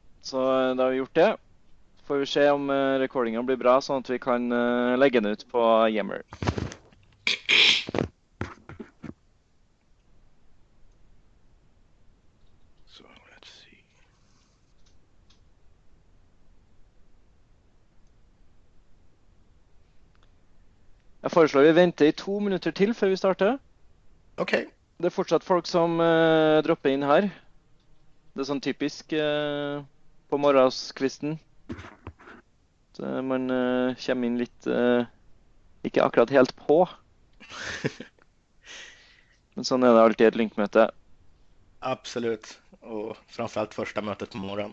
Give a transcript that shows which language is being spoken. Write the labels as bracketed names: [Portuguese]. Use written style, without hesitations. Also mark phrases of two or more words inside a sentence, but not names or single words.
[Norwegian] Så da har vi gjort det. Får vi se om recordingen blir bra, sånn at vi kan legge den ut på Yammer. [English] So let's see. [Norwegian] Jeg foreslår vi venter i 2 minutter til før vi starter. Okay. Det er fortsatt folk som dropper inn her. Det er sånn typisk på morgenskvisten. Så man kommer inn litt ikke akkurat helt på. Men sånn er det alltid i et linkmøte. [Swedish] Absolut. Och framförallt första mötet på morgonen.